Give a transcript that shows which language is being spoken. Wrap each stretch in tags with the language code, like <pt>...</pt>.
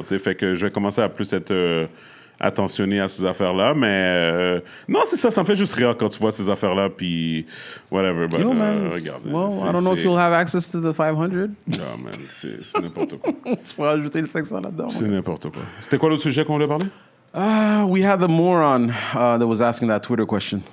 <fr>Fait que je vais commencer à plus être attentionné à ces affaires-là. Mais non, c'est ça. Ça me fait juste rire quand tu vois ces affaires-là. Puis whatever. But, regarde.</fr> <en>Well, I don't know if you'll have access to the 500.</en> <fr>Non, man. C'est n'importe quoi. Tu pourrais ajouter le 500 là-dedans. C'est n'importe quoi. C'était quoi l'autre sujet qu'on voulait parler?</fr> <en>We had the moron that was asking that Twitter question.</en>